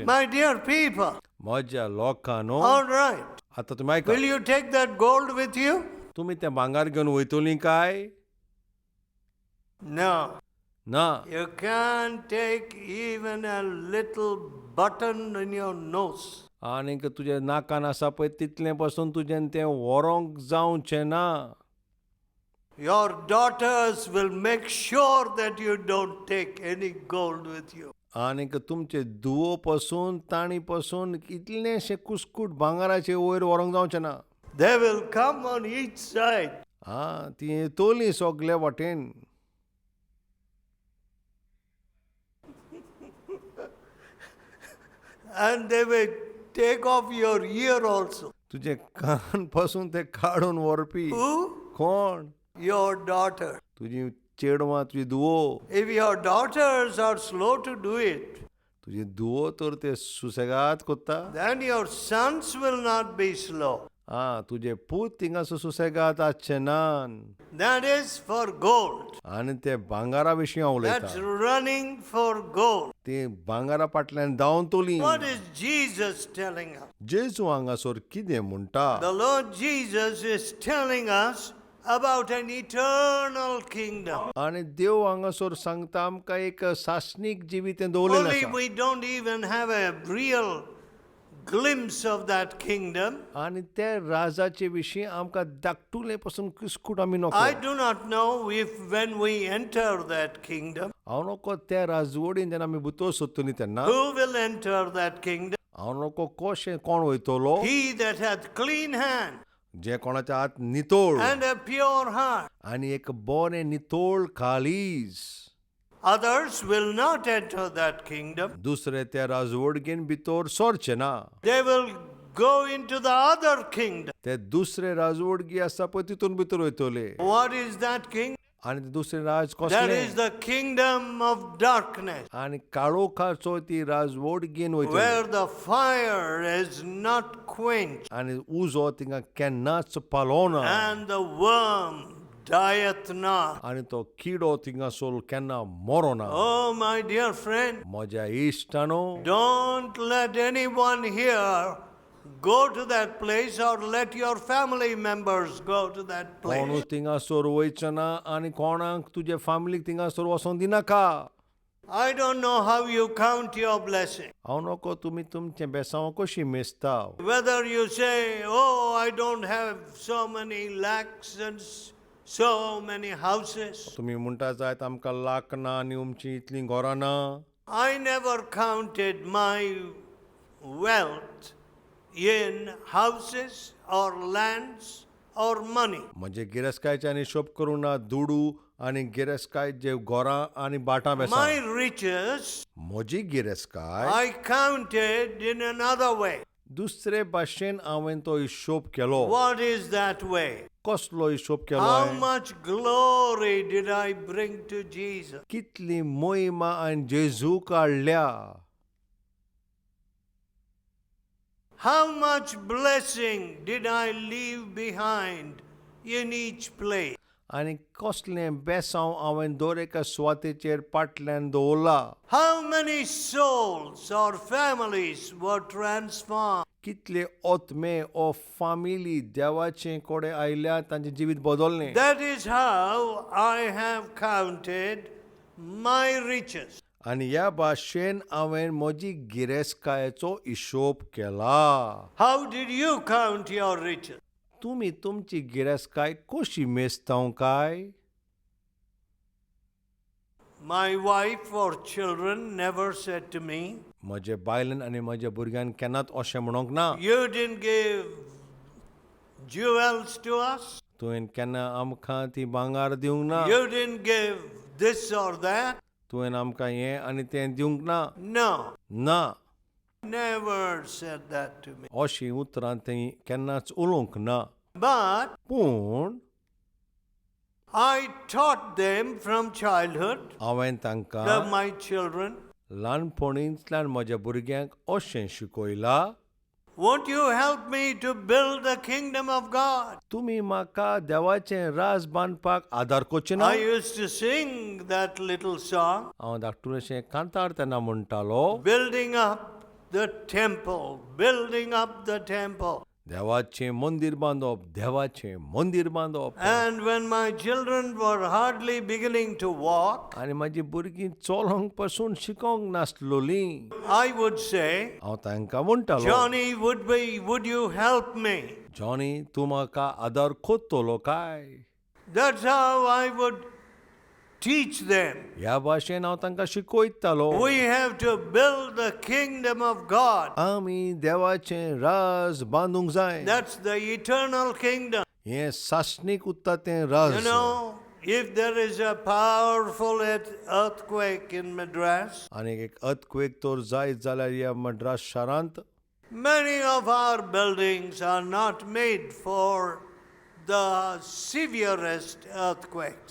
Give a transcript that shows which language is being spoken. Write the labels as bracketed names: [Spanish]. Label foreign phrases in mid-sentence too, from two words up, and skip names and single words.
[English] My dear people. [Konkani] म्हज्या लोकांनो, [English] All right. [Konkani] आतां तुमी आयका. [English] Will you take that gold with you? [Konkani] तुमी तें भांगार घेवन वयतलीं काय? [English] No. [Konkani] ना. [English] You can't take even a little button in your nose. [Konkani] आनीक तुज्या नाकान आसा पळय तितलें पासून तुजें तें व्हरोंक जावचें ना. [English] Your daughters will make sure that you don't take any gold with you. [Konkani] आनीक तुमचे धुवो पासून ताणी पासून इतलेशें कुस्कूट भांगाराचे वयर व्हरोंक जावचें ना. [English] They will come on each side. [Konkani] ती येतोलीं सगल्या वाटेन. [English] And they will take off your ear also. [Konkani] तुजे कान पासून ते काडून व्हरपी. [English] Who? [Konkani] कोण? [English] Your daughter. [Konkani] तुजी चेडवां, तुजी धुवो. [English] If your daughters are slow to do it, [Konkani] तुजी धुवो तर ते सुसेगाद कोत्ता. [English] then your sons will not be slow. [Konkani] तुजे पूत थिंगासर सुसेगाद आसचे नान. [English] That is for gold. [Konkani] आनी ते भांगारा विशीं हांव [English] That's [Konkani] उलयतां. [English] running for gold. [Konkani] ते भांगारा फाटल्यान धांवतलीं. [English] What is Jesus telling us? [Konkani] जेजू हांगासर कितें म्हणटा? [English] The Lord Jesus is telling us about an eternal kingdom. [Konkani] आनी देव हांगासर सांगता आमकां एक सासणीक जिवीत दवरलेलें [English] Only [Konkani] आसा. [English] we don't even have a real glimpse of that kingdom. [Konkani] आणि त्या राजाचे विशीं आमकां धाकटुले पासून कुस्कूट आमी नको. [English] I do not know if when we enter that kingdom, [Konkani] हांव नको त्या राजवडीन जेन्ना आमी भितर सरतलीं तेन्ना [English] who will enter that kingdom? [Konkani] हांव नको कशें कोण वयतलो [English] He that hath clean hand [Konkani] जे कोणाच्या हात नितोळ [English] and a pure heart. [Konkani] आनी एक बरें नितोळ काळीज. [English] Others will not enter that kingdom. [Konkani] दुसरे त्या राजवडगेन भितर सरचे ना. [English] They will go into the other kingdom. [Konkani] ते दुसरे राजवडगी आसा पळय तितून भितर वयतले. [English] What is that kingdom? [Konkani] आनी ते दुसरे राज [English] That [Konkani] कसले [English] is the kingdom of darkness, [Konkani] आनी काळोखाचो ती राजवडगेन वयतले [English] where the fire is not quenched [Konkani] आनी उजो थिंगा केन्नाच पालोना [English] and the worm dieth not. [Konkani] आनी तो किडो थिंगासोर केन्ना मरोना. [English] Oh, my dear friend, [Konkani] म्हज्या इश्टानो [English] don't let anyone here go to that place or let your family members go to that [Konkani] कोणूच [English] place. [Konkani] थिंगासोर वयचो ना आनी कोणाक तुजे फॅमिलीक थिंगासोर वचोंक दिनाका. [English] I don't know how you count your blessing. [Konkani] हांव नको तुमी तुमचें बेसांव कशी मेजता. [English] Whether you say, oh, I don't have so many lakhs and so many houses. [Konkani] तुमी म्हणटा जायत आमकां लाख ना आनी उमची इतलीं घरां ना. [English] I never counted my wealth in houses or lands or money. [Konkani] म्हणजे गिरेस्कायचे आनी हिशोब करूं ना दुडू आनी गिरेस्काय जे घरां आनी बाटां [English] My [Konkani] बेसां. [English] riches [Konkani] म्हजी गिरेस्काय [English] I counted in another way. [Konkani] दुसरे भाशेन हांवें तो हिशोब केलो. [English] What is that way? [Konkani] कसलो हिशोब केलो [English] How [Konkani] हांवें? [English] much glory did I bring to Jesus? [Konkani] कितली मोहिमा हांवें जेजूक हाडल्या. [English] How much blessing did I leave behind in each place? [Konkani] आनी कसलें बेसांव हांवें दर एका सुवातेचेर पाटल्यान दवरला. [English] How many souls or families were transformed? [Konkani] कितले ओतमे ओ फामिली देवाचे कोडे आयल्या तांचें जिवीत बदललें. [English] That is how I have counted my riches. [Konkani] आनी ह्या भाशेन हांवें म्हजी गिरेस्कायेचो हिशोब केला. [English] How did you count your riches? [Konkani] तुमी तुमची गिरेस्काय कशी मेजताव काय? [English] My wife or children never said to me, [Konkani] म्हजे बायलेन आनी म्हज्या भुरग्यान केन्नाच अशें म्हणोंक ना. [English] you didn't give jewels to us. [Konkani] तुवें केन्ना आमकां ती भांगार दिवंक ना. [English] You didn't give this or that. [Konkani] तुवें आमकां हें आनी तें दिवंक ना. [English] No, [Konkani] ना. [English] never said that to me. [Konkani] अशीं उतरां तें केन्नाच उलोवंक ना. [English] But [Konkani] पूण [English] I taught them from childhood, [Konkani] हांवें तांकां [English] of my children. [Konkani] ल्हानपणींतल्यान म्हज्या भुरग्यांक अशें शिकयलां. [English] Won't you help me to build the kingdom of God? [Konkani] तुमी म्हाका देवाचें राज बांदपाक आदार करचे ना. [English] I used to sing that little song, [Konkani] हांव धाकटुलेशें कांतार तेन्ना म्हणटालो. [English] building up the temple, building up the temple. [Konkani] देवाचें मंदीर बांदप, देवाचें मंदीर बांदप. [English] And when my children were hardly beginning to walk, [Konkani] आनी म्हाजी भुरगीं चलोंक पासून शिकोंक नासलोलीं. [English] I would say, [Konkani] हांव तांकां म्हणटालो, [English] Johnny, would you help me? [Konkani] जॉनी तूं म्हाका आदार कोत्तलो काय? [English] That's how I would teach them. [Konkani] ह्या भाशेन हांव तांकां शिकयतालो. [English] We have to build the kingdom of God. [Konkani] आमी देवाचें राज बांदूंक जाय. [English] That's the eternal kingdom. [Konkani] हें सासणीक उत्ता तें राज. [English] You know, if there is a powerful earthquake in Madras, [Konkani] आनी एक अर्थक्वेक तर जायत जाल्यार ह्या मद्रास शारांत [English] many of our buildings are not made for the severest earthquakes.